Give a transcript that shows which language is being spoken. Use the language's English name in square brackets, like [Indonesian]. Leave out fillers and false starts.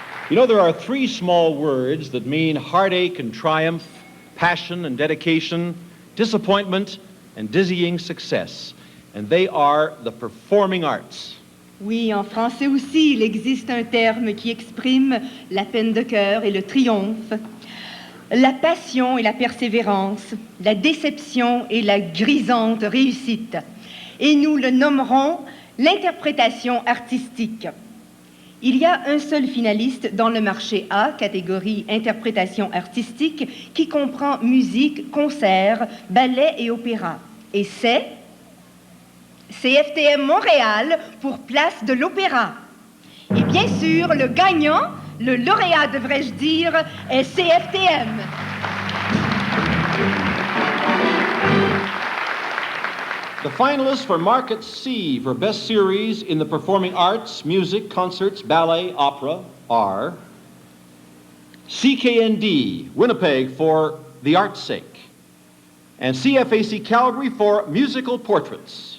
[English] You know, there are three small words that mean heartache and triumph, passion and dedication, disappointment and dizzying success. And they are the performing arts. [French] Oui, en français aussi, il existe un terme qui exprime la peine de cœur et le triomphe, la passion et la persévérance, la déception et la grisante réussite. Et nous le nommerons l'interprétation artistique. Il y a un seul finaliste dans le marché A, catégorie interprétation artistique, qui comprend musique, concert, ballet et opéra. Et c'est CFTM Montréal pour Place de l'Opéra. Et bien sûr, le gagnant, le lauréat devrais-je dire, est CFTM. [English] The finalists for Market C for Best Series in the Performing Arts, Music, Concerts, Ballet, Opera are CKND, Winnipeg for The Art's Sake, and CFAC Calgary for Musical Portraits.